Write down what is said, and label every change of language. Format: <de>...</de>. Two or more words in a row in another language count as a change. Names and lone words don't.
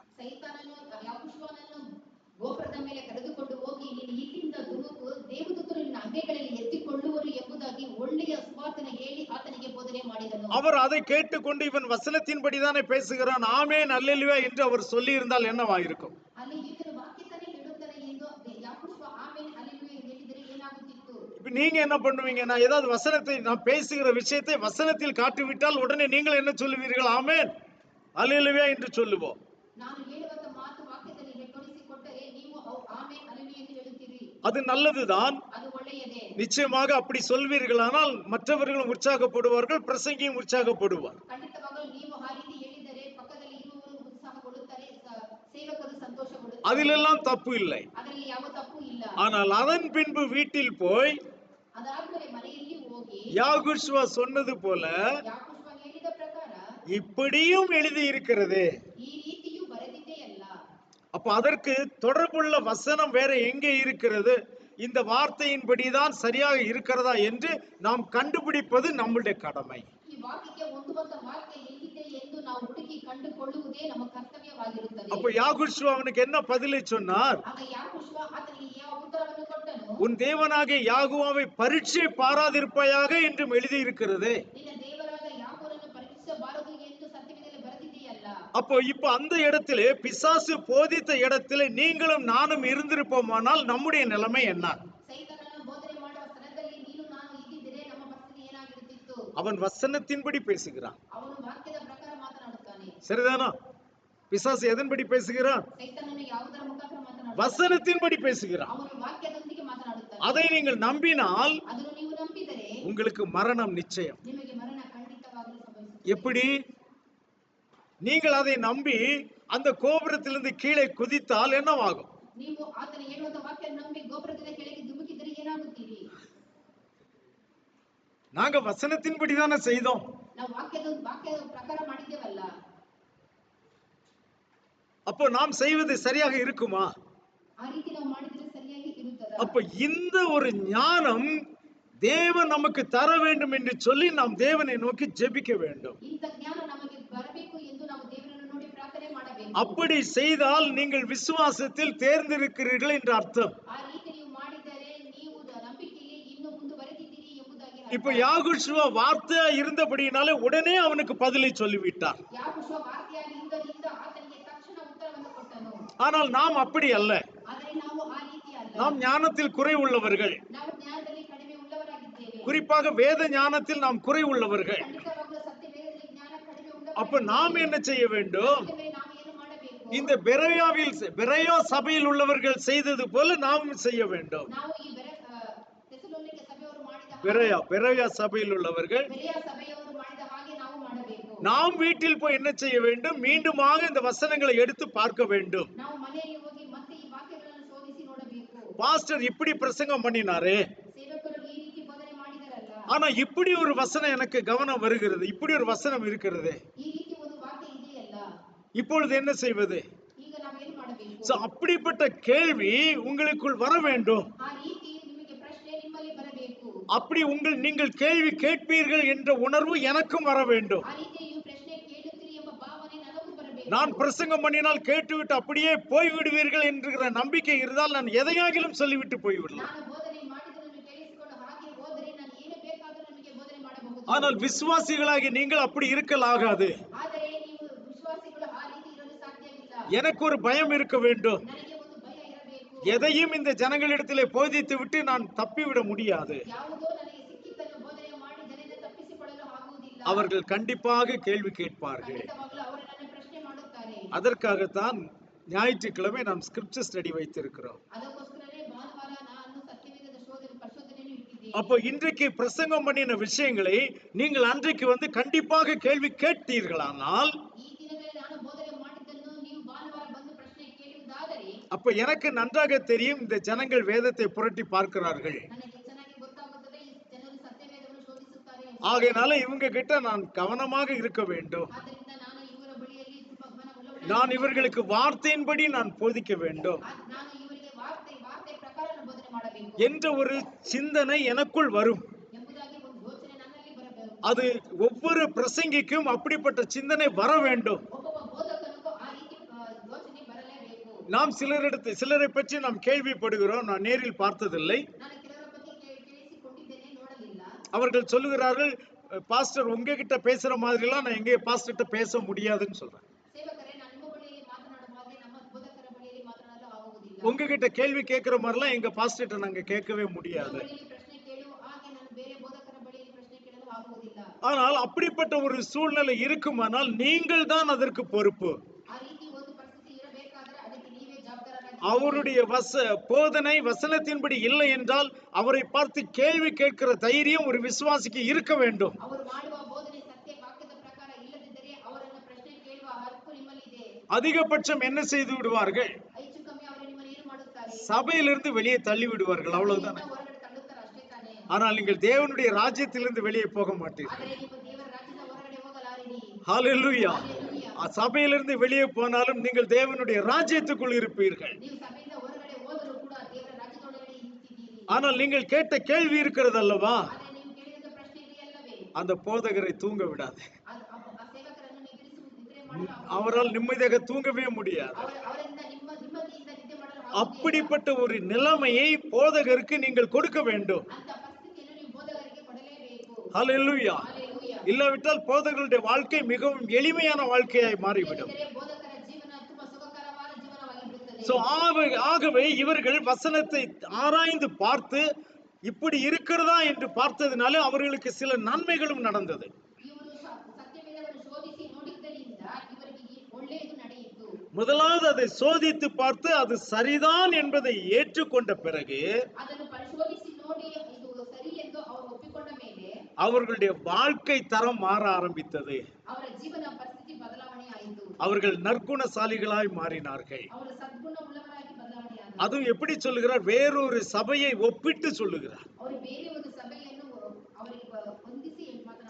<kn>ಸೈತಾನನು ಯಾಕುಷುವನನ್ನು ಗೋಪುರದ ಮೇಲೆ ಕರೆದುಕೊಂಡು ಹೋಗಿ ನೀನು ಇಲ್ಲಿಂದ ಧುಮುಕು, ದೇವದೂತರು ನಿನ್ನ ಅಂಗೈಗಳಲ್ಲಿ ಎತ್ತಿಕೊಳ್ಳುವರು ಎಂಬುದಾಗಿ ಒಳ್ಳೆಯ ಸುವಾರ್ತೆಯನ್ನು ಹೇಳಿ ಆತನಿಗೆ ಬೋಧನೆ ಮಾಡಿದನು.</kn> <ta>அவர் அதை கேட்டுக்கொண்டு இவன் வசனத்தின்படிதானே பேசுகிறான், ஆமென் அல்லேலூயா என்று அவர் சொல்லி இருந்தால் என்னவாயிருக்கும்?</ta> <kn>ಅಲ್ಲಿ ಈತನು ವಾಕ್ಯತನೇ ಹೇಳುತ್ತಾನೆ ಎಂದು ಯಾಕುಷುವ ಆಮೆನ್ அல்லேலூயா ಹೇಳಿದರೆ ಏನಾಗುತ್ತಿತ್ತು?</kn> <ta>இப்ப நீங்க என்ன பண்ணுவீங்க? நான் ஏதாவது வசனத்தை, நான் பேசுகிற விஷயத்தை வசனத்தில் காட்டிவிட்டால் உடனே நீங்கள் என்ன சொல்லுவீர்கள்? ஆமென் அல்லேலூயா என்று சொல்லுவோம்.</ta> <kn>ನಾನು ಹೇಳುವಂತ ಮಾತು ವಾಕ್ಯದಲ್ಲಿ ತೋರಿಸಿಕೊಟ್ಟರೆ ನೀವು ಆಮೆನ್ அல்லேலூயா ಎಂದು ಹೇಳುತ್ತೀರಿ.</kn> <ta>அது நல்லதுதான்,</ta> <kn>ಅದು ಒಳ್ಳೆಯದೇ.</kn> <ta>நிச்சயமாக அப்படி சொல்வீர்களானால் மற்றவர்களும் உற்சாகப்படுவார்கள், பிரசங்கியும் உற்சாகப்படுவார்.</ta> <kn>ಖಂಡಿತವಾಗಲೂ ನೀವು ಆ ರೀತಿ ಹೇಳಿದರೆ ಪಕ್ಕದಲ್ಲಿ ಇರುವವರು ಉತ್ಸಾಹಗೊಳ್ಳುತ್ತಾರೆ, ಸೇವಕರು ಸಂತೋಷಗೊಳ್ಳುತ್ತಾರೆ.</kn> <ta>அதிலெல்லாம் தப்பு இல்லை.</ta> <kn>ಅದರಲ್ಲಿ ಯಾವ ತಪ್ಪು ಇಲ್ಲ.</kn> <ta>ஆனால் அதன் பின்பு வீட்டில் போய்</ta> <kn>ಅದಾದ್ಮೇಲೆ ಮನೆಯಲ್ಲಿ ಹೋಗಿ</kn> <ta>யாகுஷ்வா சொன்னது போல</ta> <kn>ಯಾಕುಷುವ ಹೇಳಿದ ಪ್ರಕಾರ</kn> <ta>இப்படியும் எழுதி இருக்கிறது.</ta> <kn>ಈ ರೀತಿಯೂ ಬರೆದಿದೆ ಅಲ್ಲ.</kn> <ta>அப்ப அதற்கு தொடர்புள்ள வசனம் வேற எங்கே இருக்கிறது, இந்த வார்த்தையின்படிதான் சரியாக இருக்கிறதா என்று நாம் கண்டுபிடிப்பது நம்முடைய கடமை.</ta> <kn>ಈ ವಾಕ್ಯಕ್ಕೆ ಹೊಂದುವಂತ ವಾಕ್ಯ ಎಲ್ಲಿದೆ ಎಂದು ನಾವು ಹುಡುಕಿ ಕಂಡುಕೊಳ್ಳುವುದೇ ನಮ್ಮ ಕರ್ತವ್ಯವಾಗಿರುತ್ತದೆ.</kn> <ta>அப்ப யாகுஷ்வா அவனுக்கு என்ன பதிலை சொன்னார்?</ta> <kn>ಆಗ ಯಾಕುಷುವ ಆತನಿಗೆ ಯಾವ ಉತ್ತರವನ್ನು ಕೊಟ್ಟನು?</kn> <ta>உன் தேவனாகிய யாகுவாவை பரீட்சை பாராதிருப்பாயாக என்றும் எழுதி இருக்கிறது.</ta> <kn>ನಿನ್ನ ದೇವರಾದ ಯಾಕೋರನ್ನು ಪರೀಕ್ಷಿಸಬಾರದು ಎಂದು ಸತ್ಯವೇದದಲ್ಲಿ ಬರೆದಿದೆಯಲ್ಲ.</kn> <ta>அப்போ இப்ப அந்த இடத்திலே, பிசாசு போதித்த இடத்திலே நீங்களும் நானும் இருந்திருப்போமானால் நம்முடைய நிலைமை என்ன?</ta> <kn>ಸೈತಾನನು ಬೋಧನೆ ಮಾಡುವ ಸ್ಥಳದಲ್ಲಿ ನೀನು ನಾನು ಇದ್ದಿದ್ದರೆ ನಮ್ಮ ಪರಿಸ್ಥಿತಿ ಏನಾಗಿರುತ್ತಿತ್ತು?</kn> <ta>அவன் வசனத்தின்படி பேசுகிறான்,</ta> <kn>ಅವನು ವಾಕ್ಯದ ಪ್ರಕಾರ ಮಾತನಾಡುತ್ತಾನೆ.</kn> <ta>சரிதானா? பிசாசு எதன்படி பேசுகிறான்?</ta> <kn>ಸೈತಾನನು ಯಾವುದರ ಮುಖಾಂತರ ಮಾತನಾಡುತ್ತಾನೆ?</kn> <ta>வசனத்தின்படி பேசுகிறான்.</ta> <kn>ಅವನು ವಾಕ್ಯದೊಂದಿಗೆ ಮಾತನಾಡುತ್ತಾನೆ.</kn> <ta>அதை நீங்கள் நம்பினால்</ta> <kn>ಅದನ್ನು ನೀವು ನಂಬಿದರೆ</kn> <ta>உங்களுக்கு மரணம் நிச்சயம்.</ta> <kn>ನಿಮಗೆ ಮರಣ ಖಂಡಿತವಾಗಲೂ ಸಂಭವಿಸುತ್ತದೆ.</kn> <ta>எப்படி? நீங்கள் அதை நம்பி அந்த கோபுரத்திலிருந்து கீழே குதித்தால் என்னவாகும்?</ta> <kn>ನೀವು ಆತನ ಹೇಳುವಂತ ವಾಕ್ಯ ನಂಬಿ ಗೋಪುರದಿಂದ ಕೆಳಗೆ ಧುಮುಕಿದರೆ ಏನಾಗುತ್ತೀರಿ?</kn> <ta>நாங்க வசனத்தின்படிதானே செய்தோம்.</ta> <kn>ನಾವು ವಾಕ್ಯದ ಪ್ರಕಾರ ಮಾಡಿದ್ದೇವಲ್ಲ.</kn> <ta>அப்போ நாம் செய்வது சரியாக இருக்குமா?</ta> <kn>ಆ ರೀತಿ ನಾವು ಮಾಡಿದ್ರೆ ಸರಿಯಾಗಿ ಇರುತ್ತದಾ?</kn> <ta>அப்ப இந்த ஒரு ஞானம் தேவன் நமக்கு தர வேண்டும் என்று சொல்லி நாம் தேவனை நோக்கி ஜெபிக்க வேண்டும்.</ta> <kn>ಇಂಥ ಜ್ಞಾನ ನಮಗೆ ಬರಬೇಕು ಎಂದು ನಾವು ದೇವರನ್ನು ನೋಡಿ ಪ್ರಾರ್ಥನೆ ಮಾಡಬೇಕು.</kn> <ta>அப்படி செய்தால் நீங்கள் விசுவாசத்தில் தேர்ந்தெடுக்கிறீர்கள் என்று அர்த்தம்.</ta> <kn>ಆ ರೀತಿ ನೀವು ಮಾಡಿದರೆ ನೀವು ನಂಬಿಕೆಯಲ್ಲಿ ಇನ್ನೂ ಮುಂದುವರೆದಿದ್ದೀರಿ ಎಂಬುದಾಗಿ ಅರ್ಥ.</kn> <ta>இப்ப யாகுஷ்வா வார்த்தையா இருந்தபடியினாலே உடனே அவனுக்கு பதிலை சொல்லிவிட்டார்.</ta> <kn>ಯಾಕುಷುವ ವಾರ್ತೆಯಾಗಿ ಇದ್ದದಿಂದ ಆತನಿಗೆ ತಕ್ಷಣ ಉತ್ತರವನ್ನು ಕೊಟ್ಟನು.</kn> <ta>ஆனால் நாம் அப்படி அல்ல.</ta> <kn>ಆದರೆ ನಾವು ಆ ರೀತಿ ಅಲ್ಲ.</kn> <ta>நாம் ஞானத்தில் குறை உள்ளவர்கள்,</ta> <kn>ನಾವು ಜ್ಞಾನದಲ್ಲಿ ಕಡಿಮೆ ಉಳ್ಳವರಾಗಿದ್ದೇವೆ.</kn> <ta>குறிப்பாக வேத ஞானத்தில் நாம் குறை உள்ளவர்கள்.</ta> <kn>ಖಂಡಿತವಾಗಲೂ ಸತ್ಯವೇದದಲ್ಲಿ ಜ್ಞಾನ ಕಡಿಮೆ</kn> <ta>அப்ப நாம் என்ன செய்ய வேண்டும்?</ta> <kn>ಉಳ್ಳವರಾಗಿದ್ದೇವೆ. ನಾವು ಏನು ಮಾಡಬೇಕು?</kn> <ta>இந்த பெரோயா சபையில் உள்ளவர்கள் செய்தது போல நாம் செய்ய வேண்டும்.</ta> <kn>ನಾವು ಈ ಥೆಸಲೋನಿಕೆ ಸಭೆಯವರು ಮಾಡಿದ</kn> <ta>பெரோயா சபையில் உள்ளவர்கள்</ta> <kn>ಬೆರೆಯ ಸಭೆಯವರು ಮಾಡಿದ ಹಾಗೆ ನಾವು ಮಾಡಬೇಕು.</kn> <ta>நாம் வீட்டில் போய் என்ன செய்ய வேண்டும்? மீண்டுமாக இந்த வசனங்களை எடுத்து பார்க்க வேண்டும்.</ta> <kn>ನಾವು ಮನೆಯಲ್ಲಿ ಹೋಗಿ ಮತ್ತೆ ಈ ವಾಕ್ಯಗಳನ್ನು ಶೋಧಿಸಿ ನೋಡಬೇಕು.</kn> <ta>பாஸ்டர் இப்படி பிரசங்கம் பண்ணினாரு,</ta> <kn>ಸೇವಕರು ಈ ರೀತಿ ಬೋಧನೆ ಮಾಡಿದರಲ್ಲ,</kn> <ta>ஆனா இப்படி ஒரு வசனம் எனக்கு கவனம் வருகிறது, இப்படி ஒரு வசனம் இருக்கிறது,</ta> <kn>ಈ ರೀತಿ ಒಂದು ವಾಕ್ಯ ಇದೆಯಲ್ಲ,</kn> <ta>இப்பொழுது என்ன செய்வது?</ta> <kn>ಈಗ ನಾವೇನು ಮಾಡಬೇಕು?</kn> <ta>So, அப்படிப்பட்ட கேள்வி உங்களுக்குள் வர வேண்டும்.</ta> <kn>ಆ ರೀತಿ ನಿಮಗೆ ಪ್ರಶ್ನೆ ನಿಮ್ಮಲ್ಲಿ ಬರಬೇಕು.</kn> <ta>அப்படி நீங்கள் கேள்வி கேட்பீர்கள் என்ற உணர்வு எனக்கும் வர வேண்டும்.</ta> <kn>ಆ ರೀತಿ ನೀವು ಪ್ರಶ್ನೆ ಕೇಳುತ್ತೀರಿ ಎಂಬ ಭಾವನೆ ನನಗೂ ಬರಬೇಕು.</kn> <ta>நான் பிரசங்கம் பண்ணினால் கேட்டுவிட்டு அப்படியே போய்விடுவீர்கள் என்கிற நம்பிக்கை இருந்தால் நான் எதையாகிலும் சொல்லிவிட்டு போய்விடலாம்.</ta> <kn>ನಾನು ಬೋಧನೆ ಮಾಡಿದನ್ನು ಕೇಳಿಸಿಕೊಂಡು ಹಾಗೆ ಹೋದರೆ ನಾನು ಏನು ಬೇಕಾದರೂ ನಿಮಗೆ ಬೋಧನೆ ಮಾಡಬಹುದು.</kn> <ta>ஆனால் விசுவாசிகளாகி நீங்கள் அப்படி இருக்கலாகாது.</ta> <kn>ಆದರೆ ನೀವು ವಿಶ್ವಾಸಿಗಳು ಆ ರೀತಿ ಇರಲು ಸಾಧ್ಯವಿಲ್ಲ.</kn> <ta>எனக்கு ஒரு பயம் இருக்க வேண்டும்.</ta> <kn>ನನಗೆ ಒಂದು ಭಯ ಇರಬೇಕು.</kn> <ta>எதையும் இந்த ஜனங்களிடத்திலே போதித்து விட்டு நான் தப்பிவிட முடியாது.</ta> <kn>ಯಾವುದೋ ನನಗೆ ಸಿಕ್ಕಿದ್ದನ್ನು ಬೋಧನೆ ಮಾಡಿ ಜನರಿಂದ ತಪ್ಪಿಸಿಕೊಳ್ಳಲು ಆಗುವುದಿಲ್ಲ.</kn> <ta>அவர்கள் கண்டிப்பாக கேள்வி கேட்பார்கள்.</ta> <kn>ಖಂಡಿತವಾಗಲೂ ಅವರು ನನ್ನ ಪ್ರಶ್ನೆ ಮಾಡುತ್ತಾರೆ.</kn> <ta>அதற்காகத்தான் ஞாயிற்றுக்கிழமை நாம்</ta> <en>scripture study</en> <ta>வைத்திருக்கிறோம்.</ta> <kn>ಅದಕ್ಕೋಸ್ಕರನೇ ಭಾನುವಾರ ನಾನು ಸತ್ಯವೇದದ ಪರಿಶೋಧನೆಯನ್ನು ಇಟ್ಟಿದ್ದೇನೆ.</kn> <ta>அப்போ இன்றைக்கு பிரசங்கம் பண்ணின விஷயங்களை நீங்கள் அன்றைக்கு வந்து கண்டிப்பாக கேள்வி கேட்டீர்களானால்</ta> <kn>ಈ ದಿನಗಳಲ್ಲಿ ನಾನು ಬೋಧನೆ</kn> <ta>அப்ப எனக்கு நன்றாக தெரியும் இந்த ஜனங்கள் வேதத்தை புரட்டி பார்க்கிறார்கள்.</ta> <kn>ನನಗೆ ಚೆನ್ನಾಗಿ ಗೊತ್ತಾಗುತ್ತದೆ ಈ ಜನರು ಸತ್ಯವೇದವನ್ನು ಶೋಧಿಸುತ್ತಾರೆ ಎಂದು.</kn> <ta>ஆகையினால இவங்க கிட்ட நான் கவனமாக இருக்க வேண்டும்.</ta> <kn>ಆದ್ದರಿಂದ ನಾನು ಇವರ ಬಳಿಯಲ್ಲಿ ತುಂಬ</kn> <ta>நான் இவர்களுக்கு வார்த்தையின்படி நான் போதிக்க வேண்டும்</ta> <kn>ನಾನು ಇವರಿಗೆ ವಾರ್ತೆ ಪ್ರಕಾರ ಬೋಧನೆ ಮಾಡಬೇಕು</kn> <ta>என்ற ஒரு சிந்தனை எனக்குள் வரும்.</ta> <kn>ಎಂಬುದಾಗಿ ಒಂದು ಯೋಚನೆ ನನ್ನಲ್ಲಿ ಬರಬೇಕು.</kn> <ta>அது ஒவ்வொரு பிரசங்கிக்கும் அப்படிப்பட்ட சிந்தனை வர வேண்டும்.</ta> <kn>ಒಬ್ಬೊಬ್ಬ ಬೋಧಕನಿಗೂ ಆ ರೀತಿ ಯೋಚನೆ ಬರಲೇಬೇಕು.</kn> <ta>நாம் சிலரை பற்றி நாம் கேள்விப்படுகிறோம், நான் நேரில் பார்த்ததில்லை.</ta> <kn>ನಾನು ಕೆಲವರ ಬಗ್ಗೆ ಕೇಳಿಸಿಕೊಂಡಿದ್ದೇನೆ, ನೋಡಲಿಲ್ಲ.</kn> <ta>அவர்கள் சொல்லுகிறார்கள், பாஸ்டர் உங்ககிட்ட பேசுற மாதிரிலாம் நான் எங்கே பாஸ்டர்கிட்ட பேச முடியாதுன்னு சொல்றேன்.</ta> <kn>ಸೇವಕರೇ, ನಾನು ನಿಮ್ಮ ಬಳಿಯಲ್ಲಿ ಮಾತನಾಡುವ ಹಾಗೆ ನಮ್ಮ ಬೋಧಕರ ಬಳಿಯಲ್ಲಿ ಮಾತನಾಡಲು ಆಗುವುದಿಲ್ಲ.</kn> <ta>உங்ககிட்ட கேள்வி கேட்கிற மாதிரிலாம் எங்க பாஸ்டர்கிட்ட நாங்க கேட்கவே முடியாது.</ta> <kn>ಪ್ರಶ್ನೆ ಕೇಳುವ ಹಾಗೆ ನಾನು ಬೇರೆ ಬೋಧಕರ ಬಳಿಯಲ್ಲಿ ಪ್ರಶ್ನೆ ಕೇಳಲು ಆಗುವುದಿಲ್ಲ.</kn> <ta>ஆனால் அப்படிப்பட்ட ஒரு சூழ்நிலை இருக்குமானால் நீங்கள் தான் அதற்கு பொறுப்பு.</ta> <kn>ಆ ರೀತಿ ಒಂದು ಪರಿಸ್ಥಿತಿ ಇರಬೇಕಾದರೆ ಅದಕ್ಕೆ ನೀವೇ ಜವಾಬ್ದಾರರಾಗಿ.</kn> <ta>அவருடைய போதனை வசனத்தின்படி இல்லை என்றால் அவரை பார்த்து கேள்வி கேட்கிற தைரியம் ஒரு விசுவாசிக்கு இருக்க வேண்டும்.</ta> <kn>ಅವರು ಮಾಡುವ ಬೋಧನೆ ಸತ್ಯ ವಾಕ್ಯದ ಪ್ರಕಾರ ಇಲ್ಲದಿದ್ದರೆ ಅವರನ್ನು ಪ್ರಶ್ನೆ ಕೇಳುವ ಹಕ್ಕು ನಿಮ್ಮಲ್ಲಿದೆ.</kn> <ta>அதிகபட்சம் என்ன செய்து விடுவார்கள்?</ta> <kn>ಹೆಚ್ಚು ಕಮ್ಮಿ ಅವರು ನಿಮ್ಮನ್ನು ಏನು ಮಾಡುತ್ತಾರೆ?</kn> <ta>சபையிலிருந்து வெளியே தள்ளி விடுவார்கள், அவ்வளவுதான்.</ta> <kn>ಹೊರಗಡೆ ತಳ್ಳುತ್ತಾರೆ, ಅಷ್ಟೇ ತಾನೇ.</kn> <ta>ஆனால் நீங்கள் தேவனுடைய ராஜ்யத்திலிருந்து வெளியே போக மாட்டீர்கள்.</ta> <kn>ಆದರೆ ನೀವು ದೇವರ ರಾಜ್ಯದ ಹೊರಗಡೆ ಹೋಗಲಾರಿರಿ.</kn> <ta>ஹalleluya.</ta> <kn>Hallelujah.</kn> <ta>சபையிலிருந்து வெளியே போனாலும் நீங்கள் தேவனுடைய ராஜ்யத்துக்குள் இருப்பீர்கள்.</ta> <kn>ನೀವು ಸಭೆಯಿಂದ ಹೊರಗಡೆ ಹೋದರೂ ಕೂಡ ದೇವರ ರಾಜ್ಯದೊಳಗಡೆ ಇರುತ್ತೀರಿ.</kn> <ta>ஆனால் நீங்கள் கேட்ட கேள்வி இருக்கிறது அல்லவா,</ta> <kn>ಆದರೆ ನೀವು ಕೇಳಿದ ಪ್ರಶ್ನೆ ಇದೆಯಲ್ಲವೇ,</kn> <ta>அந்த போதகரை தூங்க விடாது.</ta> <kn>ಆ ಸೇವಕರನ್ನು ನಿದ್ರೆ ಮಾಡಲು</kn> <ta>அவரால் நிம்மதியாக தூங்கவே முடியாது.</ta> <kn>ಅವರಿಂದ ನಿಮ್ಮದಿಯಿಂದ ನಿದ್ದೆ ಮಾಡಲು</kn> <ta>அப்படிப்பட்ட ஒரு நிலைமையை போதகருக்கு நீங்கள் கொடுக்க வேண்டும்.</ta> <kn>ಅಂತ ಪರಿಸ್ಥಿತಿಯನ್ನು ನೀವು ಬೋಧಕರಿಗೆ ಕೊಡಲೇಬೇಕು.</kn> <ta>ஹalleluya.</ta> <kn>Hallelujah.</kn> <ta>இல்லாவிட்டால் போதகருடைய வாழ்க்கை மிகவும் எளிமையான வாழ்க்கையாய் மாறிவிடும்.</ta> <kn>ಏಕೆಂದರೆ ಬೋಧಕರ ಜೀವನ ತುಂಬಾ ಸುಖಕರವಾದ ಜೀವನವಾಗಿ ಬಿಡುತ್ತದೆ.</kn> <ta>சோ ஆகவே இவர்கள் வசனத்தை ஆராய்ந்து பார்த்து இப்படி இருக்கிறதா என்று பார்த்ததினால அவர்களுக்கு சில நன்மைகளும் நடந்தது.</ta> <kn>ಇವರು ಸತ್ಯವೇದವನ್ನು ಶೋಧಿಸಿ ನೋಡಿದ್ದರಿಂದ ಇವರಿಗೆ ಒಳ್ಳೆಯದು ನಡೆಯಿತು.</kn> <ta>முதலாவது அதை சோதித்து பார்த்து அது சரிதான் என்பதை ஏற்றுக்கொண்ட பிறகு</ta> <kn>ಅದನ್ನು ಪರಿಶೋಧಿಸಿ ನೋಡಿ ಇದು ಸರಿ ಎಂದು ಅವರು ಒಪ್ಪಿಕೊಂಡ ಮೇಲೆ</kn> <ta>அவர்களுடைய வாழ்க்கை தரம் மாற ஆரம்பித்தது.</ta> <kn>ಅವರ ಜೀವನ ಪರಿಸ್ಥಿತಿ ಬದಲಾವಣೆ ಆಯಿತು.</kn> <ta>அவர்கள் நற்குணசாலிகளாய் மாறினார்கள்.</ta> <kn>ಅವರು ಸದ್ಗುಣ ಉಳ್ಳವರಾಗಿ ಬದಲಾವಣೆ ಆದರು.</kn> <ta>அதுவும் எப்படி சொல்லுகிறார்? வேறொரு சபையை ஒப்பிட்டு சொல்லுகிறார்.</ta> <kn>ಅವರು ಬೇರೆ ಒಂದು ಸಭೆಯನ್ನು ಅವರಿಗೆ ಹೊಂದಿಸಿ ಮಾತನಾಡುತ್ತಾರೆ.</kn>